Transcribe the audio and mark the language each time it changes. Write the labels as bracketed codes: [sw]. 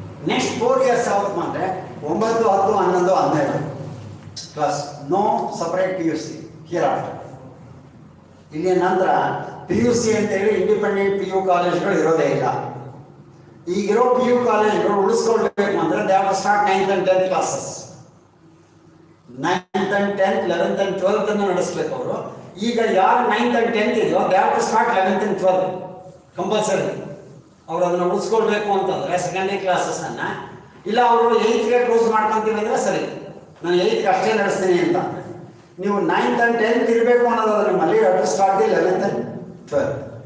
[kn] Next 4 years ಯಾವತ್ತಪ್ಪ ಅಂದರೆ 9, 10, 11, 12 class. [en] No separate PUC hereafter. [kn] ಇಲ್ಲಿ ನಂತರ PUC ಅಂತೇಳಿ ಇಂಡಿಪೆಂಡೆಂಟ್ PU ಕಾಲೇಜ್ಗಳು ಇರೋದೇ ಇಲ್ಲ. ಈಗಿರೋ PU ಕಾಲೇಜ್ಗಳು ಉಳಿಸ್ಕೊಳ್ಬೇಕು ಅಂದರೆ [en] They have to start 9th and 10th classes. [kn] 9th and 10th, 11th and 12th ಅನ್ನು ನಡೆಸಬೇಕು ಅವರು. ಈಗ ಯಾರು 9th and 10th ಇದೆಯೋ [en] They have to start 11th and 12th compulsory. [kn] ಅವರು ಅದನ್ನು ಉಳಿಸ್ಕೊಳ್ಬೇಕು ಅಂತಂದರೆ ಸೆಕೆಂಡರಿ ಕ್ಲಾಸಸ್ಸನ್ನು. ಇಲ್ಲ ಅವರು 8th ಕ್ಲೋಸ್ ಮಾಡ್ಕೊತೀವಿ ಅಂದರೆ ಸರಿ, ನಾನು 8th ಅಷ್ಟೇ ನಡೆಸ್ತೀನಿ ಅಂತ. ನೀವು 9th and 10th ಇರಬೇಕು ಅನ್ನೋದು ನಮ್ಮಲ್ಲಿ [en] To start the 11th and 12th.